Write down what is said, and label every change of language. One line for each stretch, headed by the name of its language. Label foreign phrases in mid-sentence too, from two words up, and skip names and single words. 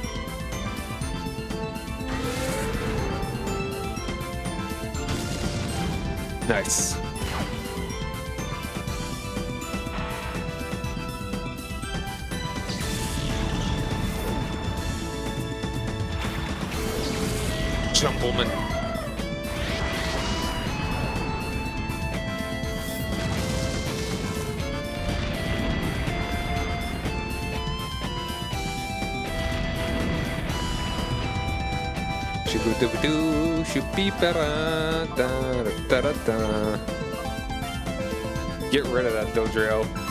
English: Nice. Jumpleman. Shoo-doo-doo-doo, shoo-beep-a-da, da-da-da-da. Get rid of that Dodrio.